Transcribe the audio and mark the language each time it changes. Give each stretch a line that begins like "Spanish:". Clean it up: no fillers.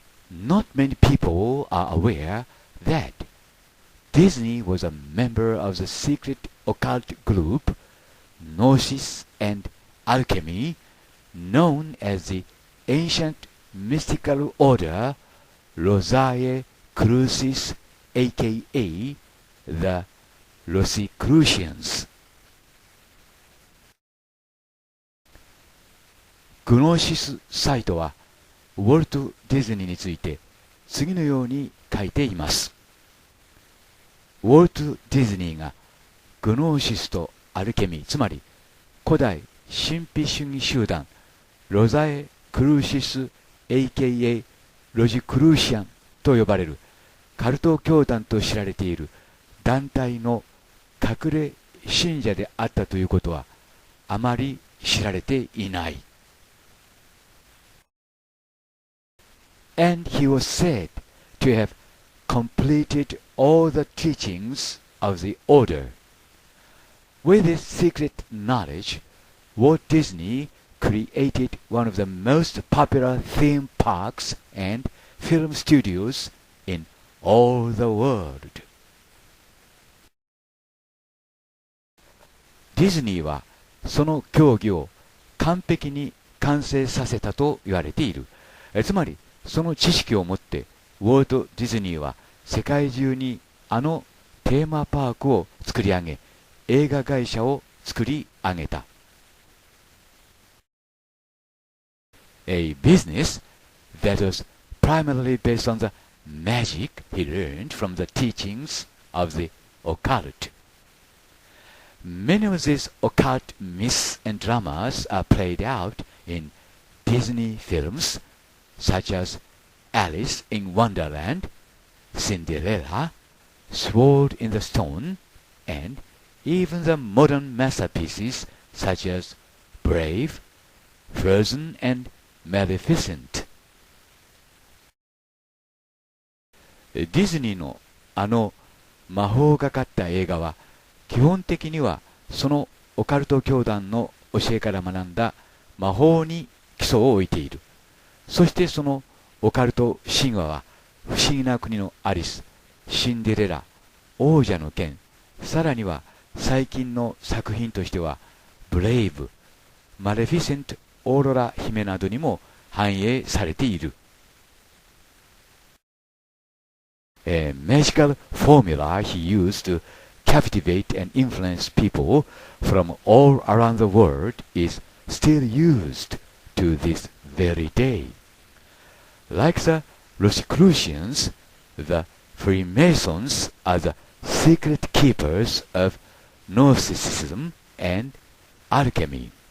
English: Not many people are aware that Disney was a member of the secret occult group Gnosis and Alchemy, known as the ancient mystical order Rosicrucians, aka the Rosicrucians.
Japanese: グノーシスサイトはウォルト・ディズニーについて次のように書いています。ウォルト・ディズニーがグノーシスとアルケミー、つまり古代神秘主義集団ロザエ・クルーシス aka ロジクルーシアンと呼ばれるカルト教団と知られている団体の隠れ信者であったということはあまり知られていない。
English: And he was said to have completed all the teachings of the order. With this secret knowledge, Walt Disney created one of the most popular theme parks and film studios in all the world.
Japanese: ディズニーはその競技を完璧に完成させたと言われている。つまりその知識をもってウォルト・ディズニーは世界中にあのテーマパークを作り上げ、映画会社を作り上げた。
English: A business that was primarily based on the magic he learned from the teachings of the occult. Many of these occult myths and dramas are played out in Disney films such as Alice in Wonderland, Cinderella, Sword in the Stone, and even the modern masterpieces such as Brave, Frozen, and Maleficent.
Japanese: ディズニーのあの魔法がかった映画は基本的にはそのオカルト教団の教えから学んだ魔法に基礎を置いている。そしてそのオカルト神話は不思議な国のアリス、シンデレラ、王者の剣、さらには最近の作品としてはブレイブ、マレフィセント、オーロラ姫などにも反映されている。
English: A magical formula he used to captivate and influence people from all around the world is still used to this very day. Like the Rosicrucians, the Freemasons are the secret keepers of Gnosticism and alchemy.